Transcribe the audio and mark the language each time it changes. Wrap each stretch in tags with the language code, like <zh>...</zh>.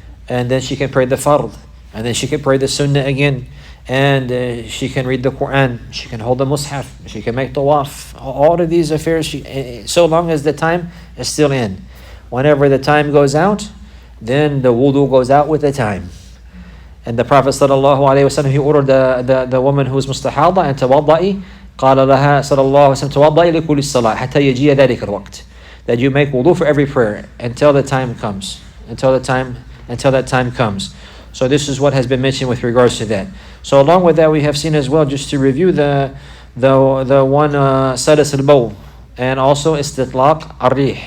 <en>And then she can pray the fard. And then she can pray the sunnah again. And she can read the Quran. She can hold the mushaf. She can make tawaf. All of these affairs, so long as the time is still in. Whenever the time goes out, then the wudu goes out with the time. And the Prophet ﷺ, he ordered the woman who was mustahada and tawadda'i,</en> <ar>قال لها صلى الله عليه وسلم توضئي لكل الصلاة حتى يجي ذلك الوقت.</ar> <en>That you make wudu for every prayer until the time comes. Until that time comes. So this is what has been mentioned with regards to that. So along with that, we have seen as well, just to review the one sadas al-bawl, and also istitlaq ar-rih.</en>